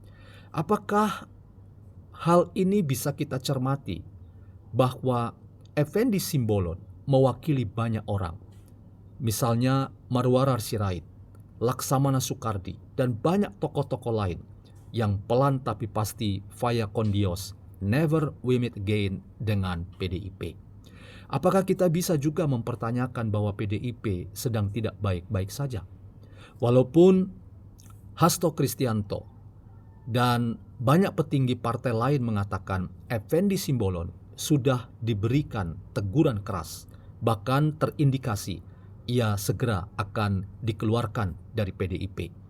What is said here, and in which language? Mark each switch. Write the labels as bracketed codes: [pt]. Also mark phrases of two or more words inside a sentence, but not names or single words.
[id] Apakah hal ini bisa kita cermati bahwa Effendi Simbolon mewakili banyak orang, misalnya Marwarar Sirait, Laksamana Soekardi, dan banyak tokoh-tokoh lain yang pelan tapi pasti [es] vaya con Dios, [en] never we meet again dengan PDIP. [id] Apakah kita bisa juga mempertanyakan bahwa PDIP sedang tidak baik-baik saja? Walaupun Hasto Kristianto dan banyak petinggi partai lain mengatakan Effendi Simbolon sudah diberikan teguran keras, bahkan terindikasi ia segera akan dikeluarkan dari PDIP.